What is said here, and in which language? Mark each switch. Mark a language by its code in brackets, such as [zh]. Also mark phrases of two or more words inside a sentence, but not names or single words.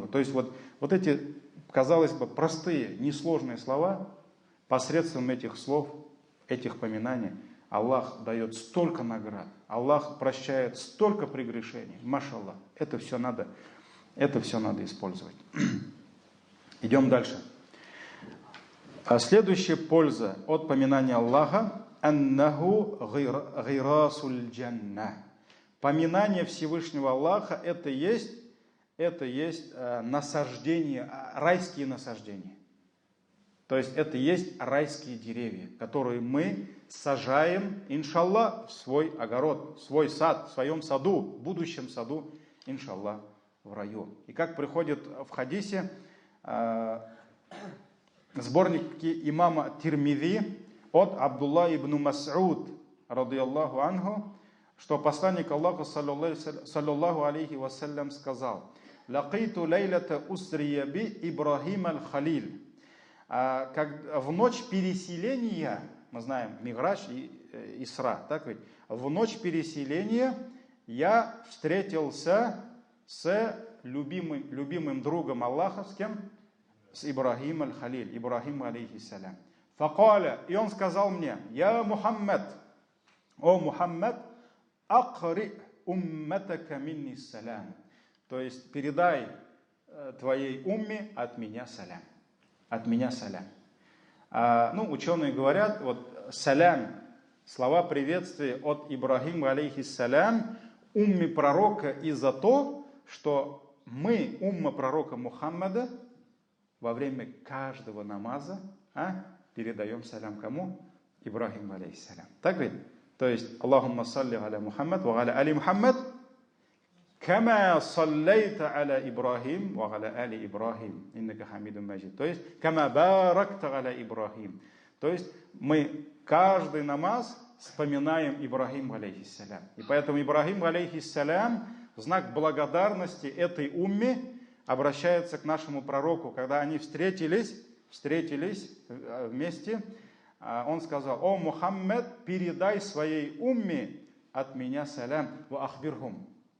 [ru] То есть вот эти, казалось бы, простые, несложные слова, посредством этих слов, этих поминаний, Аллах дает столько наград, Аллах прощает столько прегрешений. Машаллах, это все надо использовать. Идем дальше. Следующая польза от поминания Аллаха: [ar] «أنه غراس الجنة». [ru] Поминание Всевышнего Аллаха – это есть насаждение, райские насаждения. То есть это есть райские деревья, которые мы сажаем, иншаллах, в свой огород, в свой сад, в своем саду, в будущем саду, иншаллах, в раю. И как приходит в хадисе, сборники имама Тирмизи от Абдулла ибн Мас'уд, [ar] رضي الله عنه, [ru] что посланник Аллаха, [ar] صلى الله عليه وسلم, [ru] сказал: [ar] «لقيت ليلة أسري بي إبراهيم الخليل». [ru] В ночь переселения, мы знаем, Миграж и Исра, так ведь? В ночь переселения я встретился с любимым другом Аллаха, с кем? С Ибрахим аль-Халиль, Ибрахим алейхиссалям. [ar] فقال, [ru] и он сказал мне: я Мухаммад, о Мухаммад, [ar] أقرئ أمتك مني السلام. [ru] То есть передай твоей умме от меня салям. От меня салям. Ученые говорят, вот салям, слова приветствия от Ибрахима алейхиссалям умме пророка и за то, что мы, умма пророка Мухаммада, во время каждого намаза передаем салям кому? Ибрахиму алейхиссалям. Так ведь? То есть, [ar] اللهم صل على محمد وعلى آل محمد كما صليت على إبراهيم وعلى آل إبراهيم إنك حميد مجيد. [ru] То есть, [ar] كما باركت على إبراهيم. [ru] То есть, мы каждый намаз вспоминаем Ибрахиму алейхиссалям. И поэтому Ибрахим алейхиссалям в знак благодарности этой умме обращается к нашему пророку. Когда они встретились вместе, он сказал: о Мухаммад, передай своей умме от меня салям [ar] وأخبرهم.